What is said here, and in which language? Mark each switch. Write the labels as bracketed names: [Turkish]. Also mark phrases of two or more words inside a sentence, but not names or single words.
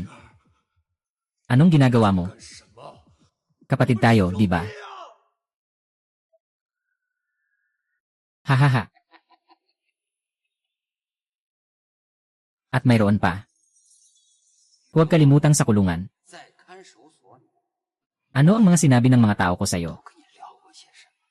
[Filipino] Anong ginagawa mo? Kapatid tayo, di ba? Hahaha. At mayroon pa. Huwag kalimutang sa kulungan. [Chinese] 在看守所里 [Filipino] Ano ang mga sinabi ng mga tao ko sa'yo? [Chinese] 跟你聊过些什么？